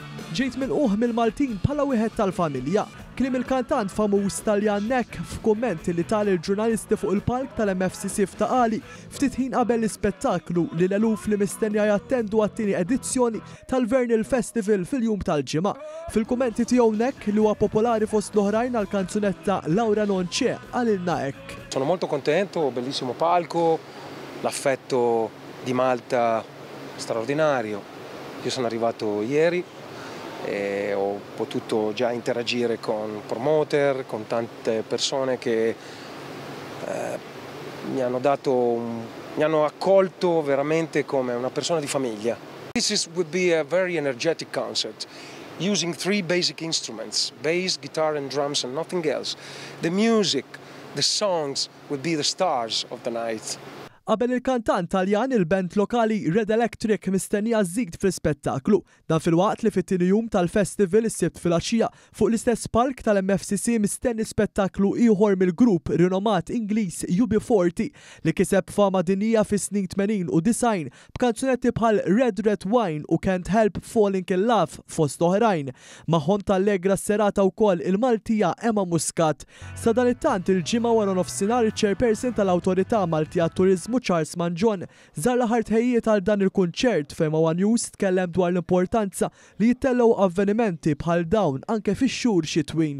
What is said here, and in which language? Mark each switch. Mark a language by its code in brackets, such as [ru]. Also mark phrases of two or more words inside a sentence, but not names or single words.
[mt] ġejt milquh mill-Maltin bħala wieħed tal-familja. Kliem il-kantant famuż Taljan Nek f'kumment li tal il-ġurnalisti fuq il-palk tal-MFCC f'Taqali ftit ħin qabel l-ispettaklu li l-eluf li mistennija jattendu għat-tieni edizzjoni tal-Vernal Festival fil-jum tal-ġimgħa. Fil-kummenti tiegħu Nek li huwa popolari fost l-oħrajn għall-kanzunetta Laura Non c'è għalilna hekk. [it] Sono molto contento, bellissimo palco, l'affetto di Malta straordinario. Io sono arrivato ieri e ho potuto già interagire con promoter, con tante persone che mi hanno accolto veramente come una persona di famiglia. [en] Would be a very energetic concert, using 3 basic instruments, bass, guitar and drums and nothing else. The music, the songs would be the stars of the night. [mt] Qabel il-kantant Taljan il-band lokali Red Electric mistennija żid fl-spettaklu. Dan fil-waqt li fit-tieni jum tal-festival is-sibt fil-għaxija fuq l-istess palk tal-MFCC mistenni spettaklu ieħor mill-grupp rinomat Ingliż UB40 li kiseb fama dinija fis-snin 80 u 90 b'kanzunetti bħal Red Red Wine u Can't Help Falling in Love fost oħrajn. Magħhom tal-legra serata wkoll il-Maltija Emma Muscat. Sa dan it-tant il-ġimgħa wara nofsinhar iċ-chairperson tal-Awtorità Maltija Turiżmu Charles Manjon żar l-aħħar tħejjiet għal dan il-kunċert fejn One News tkellem dwar l-importanza li jittellgħu avvenimenti bħal dawn anke fix-xhur xitwin.